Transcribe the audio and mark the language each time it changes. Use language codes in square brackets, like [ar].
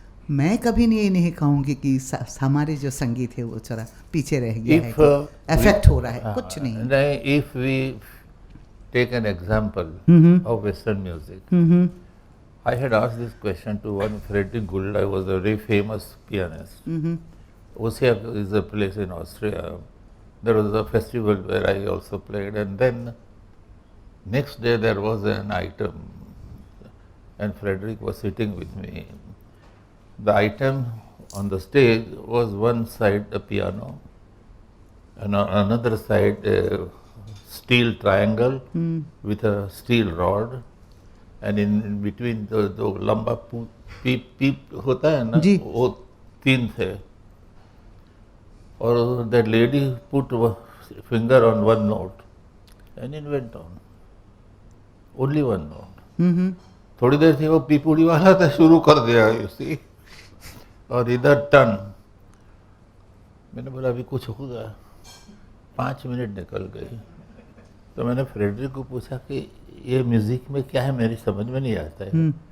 [hi] मैं कभी नहीं कहूँगी कि हमारे जो संगीत है वो थोड़ा पीछे रह गया है, इफेक्ट हो रहा है, कुछ नहीं। [en] If we take an example of western music, I had asked this question to one Frederick Gulda, I was a very famous pianist. Ossia is a place in Austria. There was a festival where I also played, and then next day there was an item, and Frederick was sitting with me. The item on the stage was one side a piano, and on another side a steel triangle with a steel rod, and in between the [hi] lamba peep hota hai na, wo teen the. [en] Or that lady put finger on one note and it went on. Only one note. [hi] थोड़ी देर से वो पीपुड़ी वाला था शुरू कर दिया, [en] you see, [hi] और इधर टन। मैंने बोला अभी कुछ होगा, 5 मिनट निकल गई। तो मैंने फ्रेडरिक को पूछा कि ये म्यूजिक में क्या है, मेरी समझ में नहीं आता है।